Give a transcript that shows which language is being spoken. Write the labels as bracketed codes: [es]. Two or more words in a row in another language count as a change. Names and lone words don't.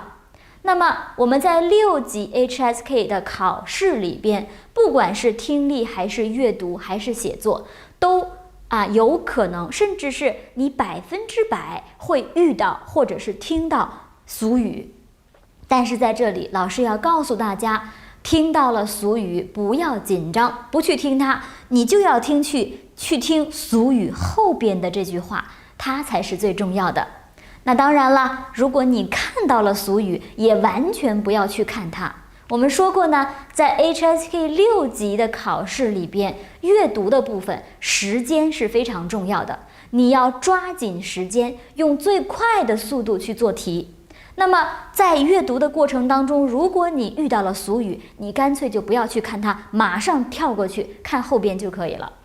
[zh] 那麼我們在6級 HSK 的考試裡邊，不管是聽力還是閱讀還是寫作，都有可能，甚至是你100%會遇到或者是聽到俗語。但是在這裡，老師要告訴大家，聽到了俗語不要緊張，不去聽它，你就要去聽俗語後邊的這句話，它才是最重要的。那當然了，如果你看到了俗語，也完全不要去看它。我們說過呢，在 HSK 6 級的考試裡邊，閱讀的部分時間是非常重要的，你要抓緊時間，用最快的速度去做題。那麼在閱讀的過程當中，如果你遇到了俗語，你乾脆就不要去看它，馬上跳過去看後邊就可以了。